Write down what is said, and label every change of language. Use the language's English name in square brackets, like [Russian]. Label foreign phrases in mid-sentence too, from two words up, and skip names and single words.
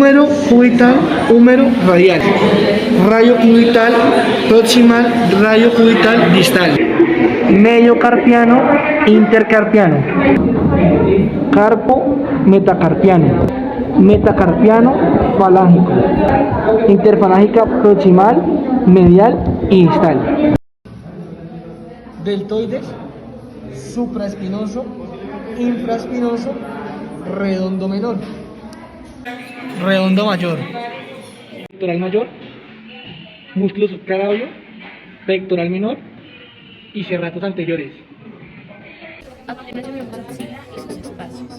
[Spanish] húmero cubital, húmero radial, rayo cubital proximal, rayo cubital distal, medio carpiano, intercarpiano, carpo metacarpiano, metacarpiano falángico, interfalángica proximal, medial y distal. Deltoides, supraespinoso, infraespinoso, redondo menor, redondo mayor, pectoral mayor, músculo subclavio, pectoral menor y serratos anteriores. A continuación vemos la axila y sus espacios.